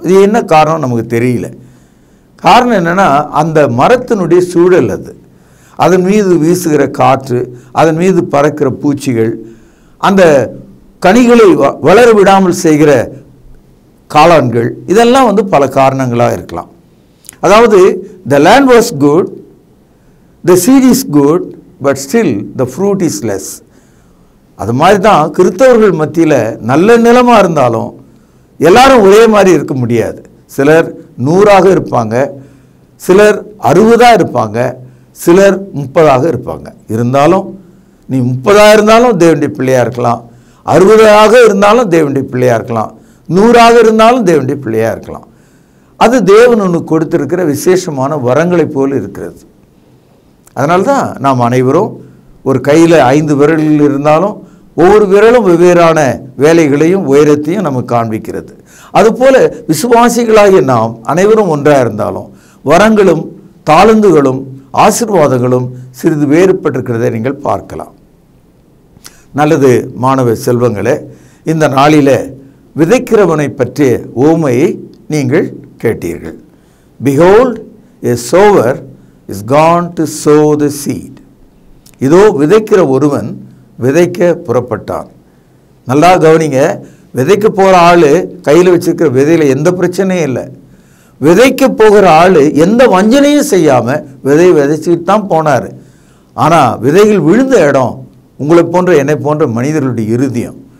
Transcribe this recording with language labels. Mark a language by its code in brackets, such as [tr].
[ta] இது என்ன காரணம் நமக்கு தெரியல. காரணம் என்னென்னா அந்த மரத்தினுடைய சூழல். அதன் மீது வீசுகிற காற்று, அதன் மீது பறக்கிற பூச்சிகள், அந்த கனிகளை வளர விடாமல் செய்கிற காளான்கள், இதெல்லாம் பல காரணங்களாக இருக்கலாம். [en] அதாவது the land was good, the seed is good, but still the fruit is less. [ta] அது மாதிரி தான் கிறிஸ்தவர்கள் மத்தியில் நல்ல நிலமாக இருந்தாலும் எல்லாரும் ஒரே மாதிரி இருக்க முடியாது. சிலர் 100ஆக இருப்பாங்க, சிலர் 60ஆக இருப்பாங்க, சிலர் 30ஆக இருப்பாங்க. இருந்தாலும் நீ 30ஆக இருந்தாலும் தேவனுடைய பிள்ளையாக இருக்கலாம், 60ஆக இருந்தாலும் தேவனுடைய பிள்ளையாக இருக்கலாம், 100ஆக இருந்தாலும் தேவனுடைய பிள்ளையாக இருக்கலாம். அது தேவன் உனக்கு கொடுத்திருக்கிற விசேஷமான வரங்களைப் போல் இருக்கிறது. அதனால தான் நாம் அனைவரும் ஒரு கையில் 5 விரல்கள் இருந்தாலும் ஒவ்வொரு விரலும் வெவ்வேறான வேலைகளையும் உயரத்தையும் நமக்கு காண்பிக்கிறது. அதுபோல விசுவாசிகளாகிய நாம் அனைவரும் ஒன்றாக இருந்தாலும் வரங்களும் தாளந்துகளும் ஆசீர்வாதங்களும் சிறிது வேறுபட்டிருக்கிறதை நீங்கள் பார்க்கலாம். நல்லது மாணவ செல்வங்களே, இந்த நாளில் விதைக்கிறவனை பற்றிய உவமையை நீங்கள் கேட்டீர்கள். [en] Behold, a sower is gone to sow the seed. [ta] இதோ விதைக்கிற ஒருவன் விதைக்க புறப்பட்டான். நல்லா கவனிங்க, விதைக்க போகிற ஆள் கையில் வச்சிருக்கிற விதையில் எந்த பிரச்சனையும் இல்லை. விதைக்க போகிற ஆள் எந்த வஞ்சனையும் செய்யாமல் விதைச்சிட்டு தான் போனார். ஆனால் விதைகள் விழுந்த இடம் உங்களை போன்ற என்னை போன்ற மனிதர்களுடைய இருதயம்.